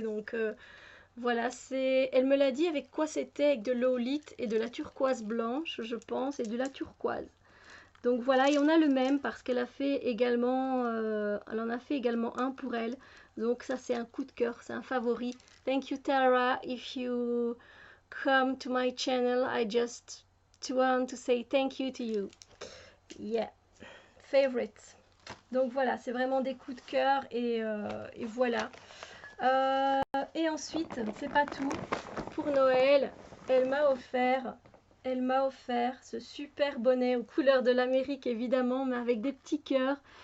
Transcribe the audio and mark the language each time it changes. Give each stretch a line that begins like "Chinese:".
French: Donc voilà, elle me l'a dit avec quoi c'était, avec de l'oolite et de la turquoise blanche, je pense, et de la turquoise. Donc voilà, et on a le même parce qu'elle a fait également, elle en a fait également un pour elle. Donc ça c'est un coup de cœur, c'est un favori.
English: Thank you Tara, if you come to my channel, I just want to say thank you to you. Yeah, favorite.
French: Donc voilà, c'est vraiment des coups de cœur et voilà. Et ensuite, c'est pas tout. Pour Noël, elle m'a offert, elle m'a offert ce super bonnet aux couleurs de l'Amérique évidemment, mais avec des petits cœurs.